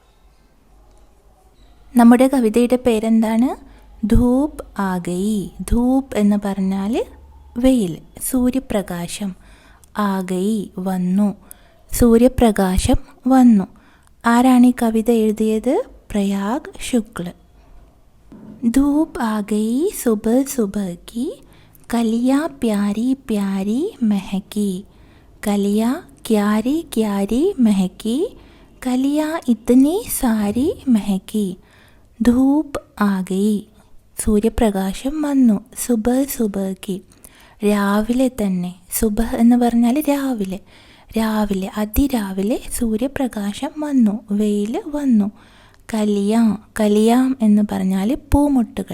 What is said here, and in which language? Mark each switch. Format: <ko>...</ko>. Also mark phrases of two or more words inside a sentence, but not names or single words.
<ml>നമ്മുടെ കവിതയുടെ പേരെന്താണ്?</ml> <hi>धूप आ गई.</hi> <ml>ധൂപ് എന്ന് പറഞ്ഞാൽ വെയിൽ, സൂര്യപ്രകാശം.</ml> <hi>आ गई</hi> <ml>വന്നു, സൂര്യപ്രകാശം വന്നു. ആരാണ് ഈ കവിത എഴുതിയത്? പ്രയാഗ് ശുക്ല.</ml> <hi>धूप आ गई सुबह सुबह की, कलियाँ प्यारी प्यारी महकी. कलियाँ क्यारी क्यारी महकी, कलियाँ इतनी सारी महकी. धूप आ गई,</hi> <ml>സൂര്യപ്രകാശം വന്നു.</ml> <hi>सुबह सुबह की,</hi> <ml>രാവിലെ തന്നെ. സുബഹ് എന്ന് പറഞ്ഞാൽ രാവിലെ, രാവിലെ അതിരാവിലെ സൂര്യപ്രകാശം വന്നു, വെയിൽ വന്നു. കലിയാം എന്ന് പറഞ്ഞാൽ പൂമൊട്ടുകൾ.</ml>